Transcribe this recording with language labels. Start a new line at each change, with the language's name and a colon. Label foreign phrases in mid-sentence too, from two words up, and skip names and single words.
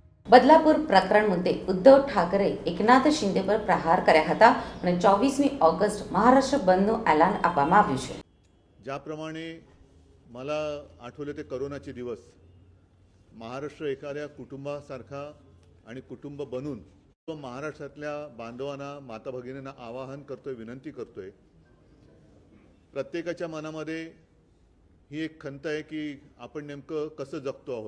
Hindi: बदलापुर प्रकरण मुद्दे उद्धव ठाकरे एकनाथ शिंदे पर प्रहार
Gujarati: કર્યા હતા અને 24મી ઓગસ્ટ મહારાષ્ટ્ર બંધનું એલાન આપવામાં આવ્યું છે।
Marathi: ज्याप्रमाणे मला आठवले ते करोनाचे दिवस महाराष्ट्र एखाद्या कुटुंबासारखा आणि कुटुंब बनून तो महाराष्ट्रातल्या बांधवांना माता भगिनींना आवाहन करतोय, विनंती करतोय। प्रत्येकाच्या मनामध्ये ही एक खंत आहे की आपण नेमकं कसं जगतो आहोत।